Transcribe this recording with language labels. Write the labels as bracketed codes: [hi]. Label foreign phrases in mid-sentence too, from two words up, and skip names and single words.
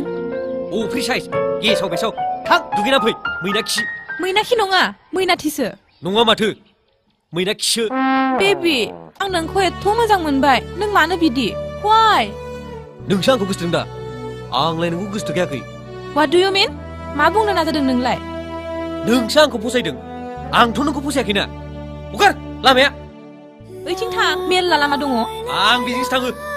[brx] अ फ्रि साइज गेसाव बेसाव थां दुगैना फै मैनाखि मैनाखि नङा मैनाथिसो नङा माथो मैनाखिसो बेबि आं नोंखौ एथ' मोजां मोनबाय नों मानो बिदि वाइ नोंसो आंखौ गोसोथों दा आंलाय नोंखौ गोसोथोखायाखै [en] What do you mean? [brx] मा बुंनो नाजादों नोंलाय नोंसो आंखौ फसायदों आंथ' नोंखौ फसायाखैना हगार लामाया ओइथिं थां मेरला लामा दङ आं बेजोंसो थाङो